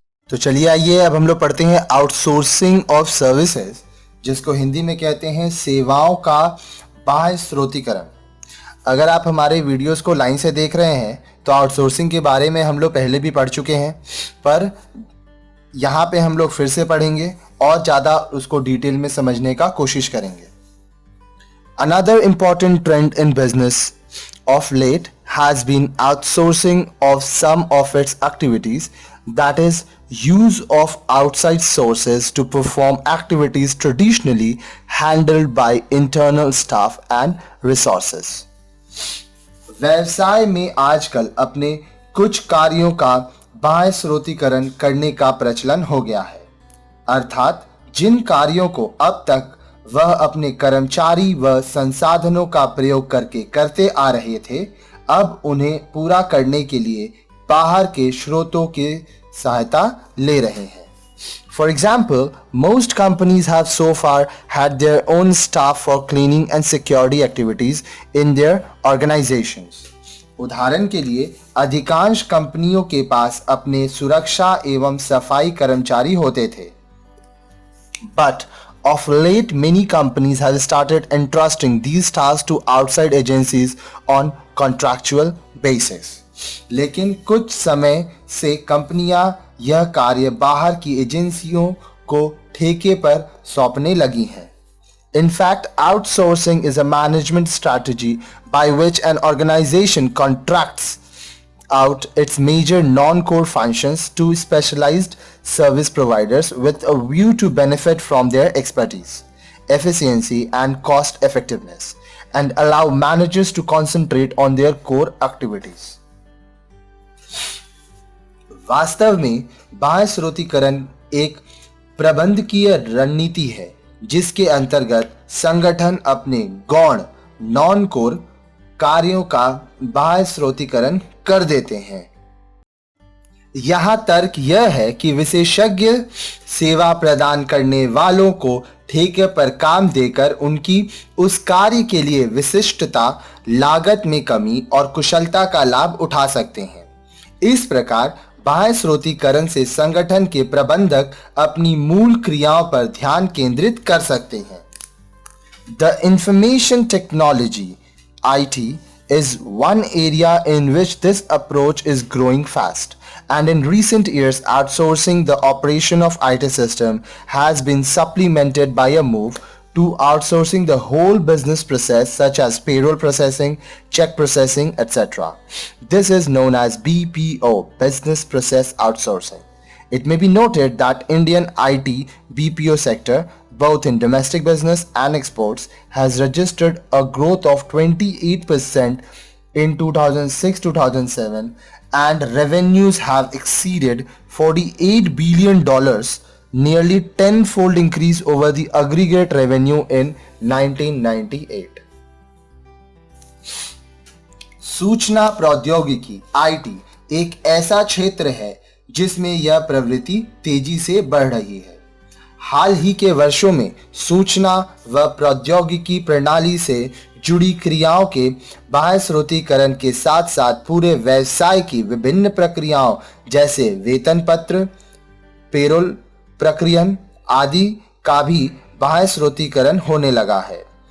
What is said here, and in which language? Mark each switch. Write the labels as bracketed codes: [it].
[hi] तो चलिए आइए अब हम लोग पढ़ते हैं आउटसोर्सिंग ऑफ सर्विसेज, जिसको हिंदी में कहते हैं सेवाओं का बाह्य स्रोतीकरण। अगर आप हमारे वीडियोस को लाइन से देख रहे हैं तो आउटसोर्सिंग के बारे में हम लोग पहले भी पढ़ चुके हैं, पर यहाँ पे हम लोग फिर से पढ़ेंगे और ज़्यादा उसको डिटेल में समझने का कोशिश करेंगे। [en] Another important trend in business of late has been outsourcing of some of its activities, that is, use of outside sources to perform activities traditionally handled by internal staff and resources. [hi] व्यवसाय में आजकल अपने कुछ कार्यों का बाह्य स्रोतीकरण करने का प्रचलन हो गया है, अर्थात जिन कार्यों को अब तक वह अपने कर्मचारी व संसाधनों का प्रयोग करके करते आ रहे थे, अब उन्हें पूरा करने के लिए बाहर के स्रोतों की सहायता ले रहे हैं। [en] For example, most companies have so far had their own staff for cleaning and security activities in their organizations. [hi] उदाहरण के लिए अधिकांश कंपनियों के पास अपने सुरक्षा एवं सफाई कर्मचारी होते थे, [en] but of late many companies have started entrusting these tasks to outside agencies on contractual basis. [hi] लेकिन कुछ समय से कंपनियां यह कार्य बाहर की एजेंसियों को ठेके पर सौंपने लगी हैं। [en] In fact, outsourcing is a management strategy by which an organization contracts out its major non-core functions to specialized service providers with a view to benefit from their expertise, efficiency and cost effectiveness, and allow managers to concentrate on their core activities. [hi] वास्तव में बाह्य स्रोतीकरण एक प्रबंधकीय रणनीति है जिसके अंतर्गत संगठन अपने गौण नॉन कोर कार्यों का बाह्य स्रोतीकरण कर देते हैं। यहां तर्क यह है कि विशेषज्ञ सेवा प्रदान करने वालों को ठेके पर काम देकर उनकी उस कार्य के लिए विशिष्टता, लागत में कमी और कुशलता का लाभ उठा सकते हैं। इस प्रकार बाह्य स्रोतीकरण से संगठन के प्रबंधक अपनी मूल क्रियाओं पर ध्यान केंद्रित कर सकते हैं। [en] The information technology (IT) is one area in which this approach is growing fast, and in recent years outsourcing the operation of IT system has been supplemented by a move to outsourcing the whole business process such as payroll processing, check processing, etc. This is known as BPO, business process outsourcing. It may be noted that Indian IT BPO sector, both in domestic business and exports, has registered a growth of 28% in 2006-2007 and revenues have exceeded $48 billion, nearly tenfold increase over the aggregate revenue in 1998. [hi] सूचना प्रौद्योगिकी (IT) एक ऐसा क्षेत्र है जिसमें यह प्रवृत्ति तेजी से बढ़ रही है। हाल ही के वर्षों में सूचना व प्रौद्योगिकी प्रणाली से जुड़ी क्रियाओं के बाह्य स्रोतीकरण के साथ साथ पूरे व्यवसाय की विभिन्न प्रक्रियाओं जैसे वेतन पत्र, पेरोल प्रक्रियन आदि का भी बाह्य स्रोतीकरण होने लगा है।